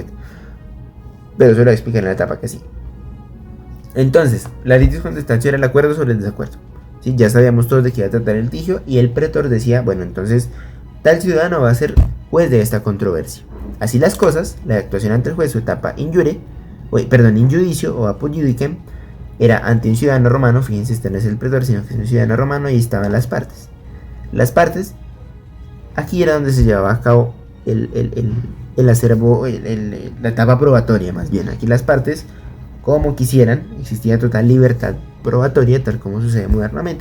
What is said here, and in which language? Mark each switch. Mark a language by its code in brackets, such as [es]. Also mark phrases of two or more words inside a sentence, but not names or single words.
[es] Pero eso lo voy a explicar en la etapa que sí. Entonces, la [la] litis contestatio [es] era el acuerdo sobre el desacuerdo. ¿Sí? Ya sabíamos todos de qué iba a tratar el litigio y el pretor decía, bueno, entonces tal ciudadano va a ser juez de esta controversia. Así las cosas, la actuación ante el juez, su etapa [la] in judicio [es] o [la] apud judicem, [es] era ante un ciudadano romano. Fíjense, este no es el pretor, sino que es un ciudadano romano, y estaban las partes. Las partes, aquí era donde se llevaba a cabo el acervo, la etapa probatoria más bien. Aquí las partes, como quisieran, existía total libertad probatoria, tal como sucede modernamente.